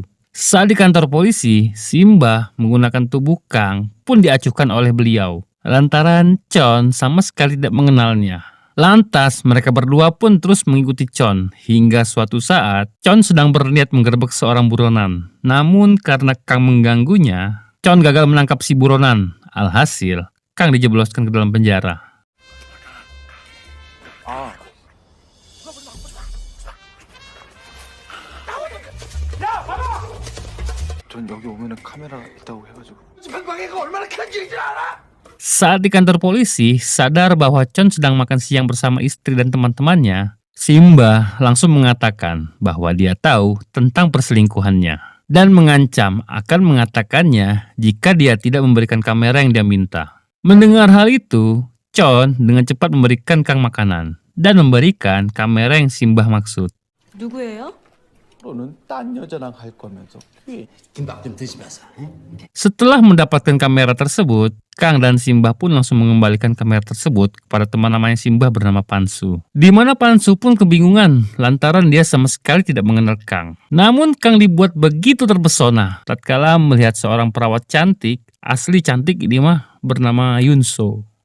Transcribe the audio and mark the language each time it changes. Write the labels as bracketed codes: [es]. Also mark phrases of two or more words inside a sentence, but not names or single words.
[id] Saat di kantor polisi, Simbah menggunakan tubuh Kang pun diacuhkan oleh beliau lantaran Chon sama sekali tidak mengenalnya. Lantas mereka berdua pun terus mengikuti Chon hingga suatu saat Chon sedang berniat menggerebek seorang buronan. Namun karena Kang mengganggunya, Chon gagal menangkap si buronan. Alhasil, Kang dijebloskan ke dalam penjara. [ko] 전 여기 오면은 카메라 있다고 해가지고. 방해가 얼마나 큰 길인지 알아? [id] Saat di kantor polisi, sadar bahwa Chon sedang makan siang bersama istri dan teman-temannya, Simbah langsung mengatakan bahwa dia tahu tentang perselingkuhannya dan mengancam akan mengatakannya jika dia tidak memberikan kamera yang dia minta. Mendengar hal itu, Chon dengan cepat memberikan Kang makanan dan memberikan kamera yang Simbah maksud. [ko] 누구예요? 너는 딴 여자랑 할 거면서. [id] Setelah mendapatkan kamera tersebut, Kang dan Simbah pun langsung mengembalikan kamera tersebut kepada teman namanya Simbah bernama Pansu. Di mana Pansu pun kebingungan lantaran dia sama sekali tidak mengenal Kang. Namun Kang dibuat begitu terpesona tatkala melihat seorang perawat cantik, asli cantik ini mah, bernama Yunso.